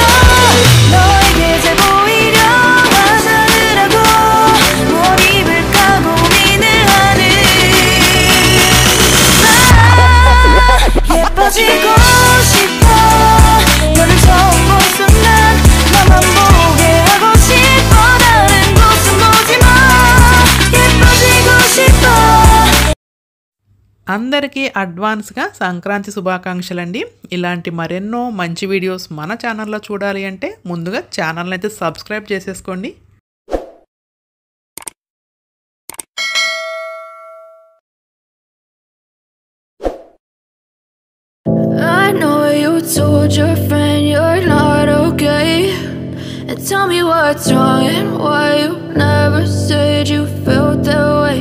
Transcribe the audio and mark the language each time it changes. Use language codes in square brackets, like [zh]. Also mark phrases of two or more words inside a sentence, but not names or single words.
[ko] 너에게 잘 보이려 화장을 하고 뭘 입을까 고민을 하는 나. 예뻐지고 싶어. 너를 처음 본 순간 나만 보게 하고 싶어. 다른 곳은 보지 마. 예뻐지고 싶어. [te] అందరికీ అడ్వాన్స్గా సంక్రాంతి శుభాకాంక్షలండి. ఇలాంటి మరెన్నో మంచి వీడియోస్ మన ఛానల్లో చూడాలి అంటే ముందుగా ఛానల్ని అయితే సబ్స్క్రైబ్ చేసేసుకోండి. [en] I know you told your friend you're not okay, and tell me what's wrong and why you never said you felt that way.